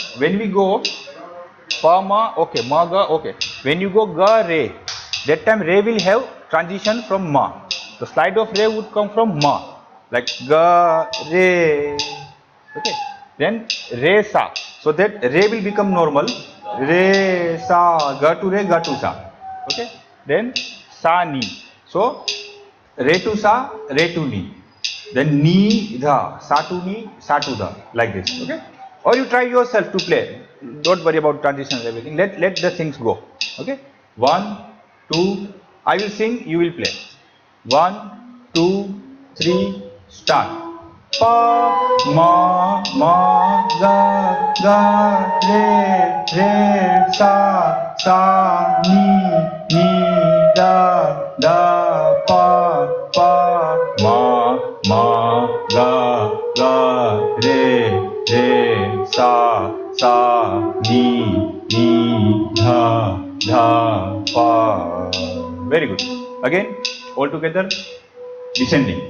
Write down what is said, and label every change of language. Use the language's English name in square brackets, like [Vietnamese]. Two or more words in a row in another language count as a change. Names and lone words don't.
[English] when we go pa, ma, okay, ma, ga, okay. When you go ga, re, that time re will have transition from ma. The slide of re would come from ma, like ga, re. Okay, then re sa. So that re will become normal. Re sa, ga to re, ga to sa. Okay. Then sa ni. So re to sa, re to ni. Then ni dha, sa to ni, sa to dha, like this. Okay. Or you try yourself to play. Don't worry about transitions, everything. Let the things go. Okay. 1, 2. I will sing. You will play. 1, 2, 3. Start. Pa ma ga re sa ni da pa ma ga re sa ni da pa. Very good. Again, all together, descending.